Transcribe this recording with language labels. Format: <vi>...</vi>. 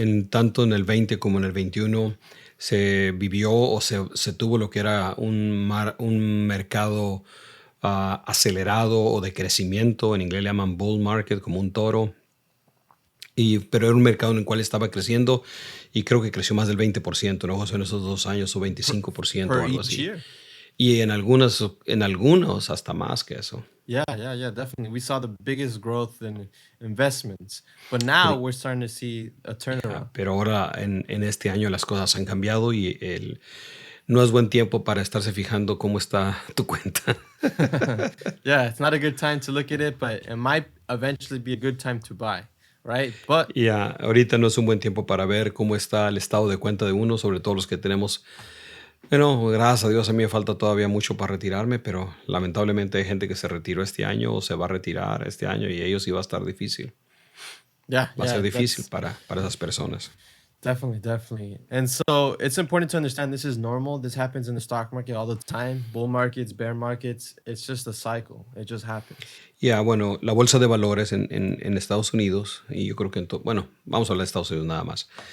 <es>tanto en el 20 como en el 21 se vivió o se tuvo lo que era un mercado acelerado o de crecimiento. En inglés le llaman bull market, como un toro. Pero era un mercado en el cual estaba creciendo y creo que creció más del 20%, ¿no, José? En esos 2 años o 25% o</es> <en>per</en> <es>algo</es> <en>each</en> <es>así.</es> <en>year.</en> <es>Y en algunos hasta más que eso.</es> <en>Yeah, definitely. We saw the biggest growth in investments, but now</en> <es>Pero,</es> <en>we're starting to see a turnaround.</en> <es>pero ahora en este año las cosas han cambiado y no es buen tiempo para estarse fijando cómo está tu cuenta.</es> <en>Yeah, it's not a good time to look at it, but it might eventually be a good time to buy, right? But</en> <es>Ya, ahorita no es un buen tiempo para ver cómo está el estado de cuenta de uno, sobre todo los que tenemos. Bueno, gracias a Dios a mí me falta todavía mucho para retirarme, pero lamentablemente hay gente que se retiró este año o se va a retirar este año y ellos sí va a estar difícil.</es> <en>yeah,</en> <es>Va a ser difícil</es> <en>that's</en> <es>para esas personas.</es> <en>definitely. And so it's important to understand this is normal. This happens in the stock market all the time. Bull markets, bear markets. It's just a cycle. It just happens.</en> <es>Ya, bueno, la bolsa de valores en Estados Unidos, y yo creo que bueno, vamos a hablar de Estados Unidos nada más.</es>